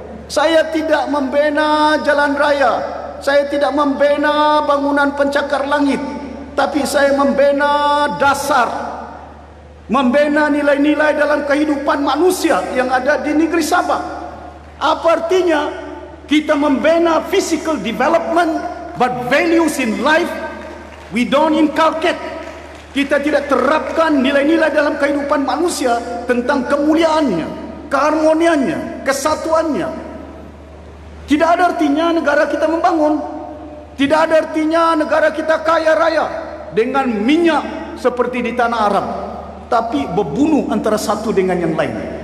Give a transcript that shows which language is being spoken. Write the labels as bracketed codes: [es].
[ms] Saya tidak membina jalan raya. Saya tidak membina bangunan pencakar langit. Tapi saya membina dasar. Membina nilai-nilai dalam kehidupan manusia yang ada di negeri Sabah. Apa artinya? Kita membina [en] physical development, but values in life we don't inculcate. [ms] Kita tidak terapkan nilai-nilai dalam kehidupan manusia tentang kemuliaannya, keharmoniannya, kesatuannya. Tidak ada artinya negara kita membangun. Tidak ada artinya negara kita kaya raya dengan minyak seperti di tanah Arab, tapi berbunuh antara satu dengan yang lain.